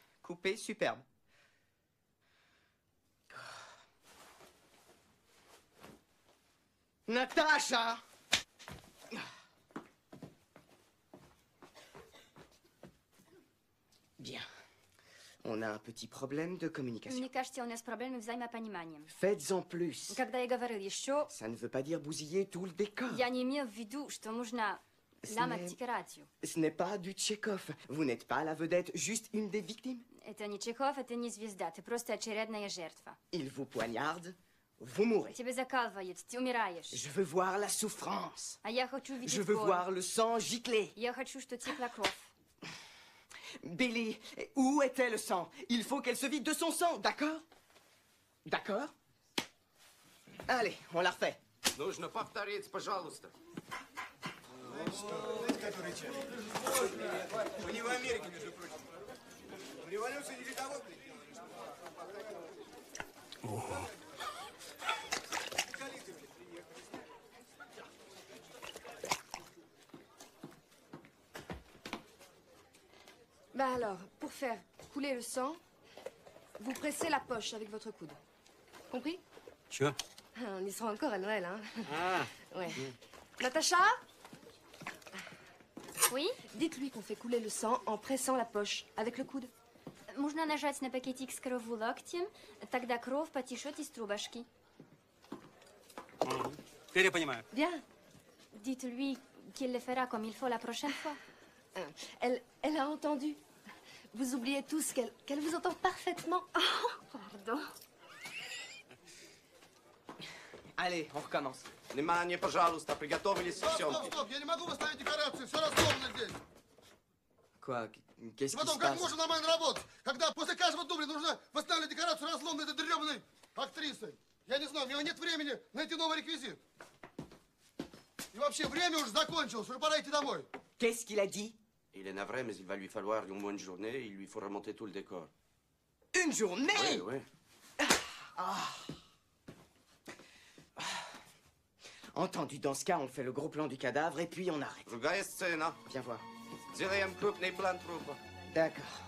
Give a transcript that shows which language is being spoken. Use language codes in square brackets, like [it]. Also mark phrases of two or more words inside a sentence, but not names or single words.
[fr] coupé, superbe. Natacha! Bien. On a un petit problème de communication. [ru] Мне кажется, у нас проблемы взаимопониманием. [fr] Faites-en plus. [ru] Когда я говорил еще, [fr] Ça ne veut pas dire bousiller tout le décor. [ru] я не имел в виду, что нужно ломать декорацию. [fr] Ce n'est pas du Tchekhov. Vous n'êtes pas la vedette, juste une des victimes. [ru] Это не Чехов, это не звезда, ты просто очередная жертва. [fr] Il vous poignarde, vous mourrez. [ru] Тебя закалывает, ты умираешь. [fr] Je veux voir la souffrance. [ru] А я хочу видеть [fr] Je veux [ru] боль. [fr] voir le sang gicler. [ru] Я хочу, что текла кровь. [fr] Billy, où était le sang? Il faut qu'elle se vide de son sang, d'accord? D'accord? Allez, on la refait. [ru] Нужно повторить, пожалуйста. Мы не в Америке, между прочим. Революция не для того. [fr] Bah alors, pour faire couler le sang, vous pressez la poche avec votre coude. Compris? [ru] Чё? [fr] On y sera encore à Noël, hein? Ah, Ouais. Natacha? Oui? Dites-lui qu'on fait couler le sang en pressant la poche avec le coude. [ru] Можно нажать на пакетик с кровью локтем, тогда кровь потечет из трубочки. теперь я понимаю. [fr] Bien. Dites-lui qu'il le fera comme il faut la prochaine fois. Elle a entendu. Vous oubliez tous qu'elle vous entend parfaitement. Oh, pardon. Allez, on recommence. [ru] Внимание, пожалуйста, приготовились к съемке. Стоп, я не могу выставить декорации, все разломано здесь. [fr] Quoi? Qu'est-ce [ru] И [fr] qui se [ru] потом, как [fr] passe? [ru] можно нормально работать, когда после каждого дубля нужно восстанавливать декорацию разломной этой дрёбаной актрисы? Я не знаю, у меня нет времени найти новый реквизит. И вообще, время уже закончилось, уже пора идти домой. [fr] Qu'est-ce qu'il a dit? Il est navré, mais il va lui falloir au moins une journée. Il lui faut remonter tout le décor. Une journée? Oui, oui. Entendu, dans ce cas, on fait le gros plan du cadavre et puis on arrête. [ru] Другая сцена. [fr] Viens voir. [ru] Делаем крупный план трупа. [fr] D'accord.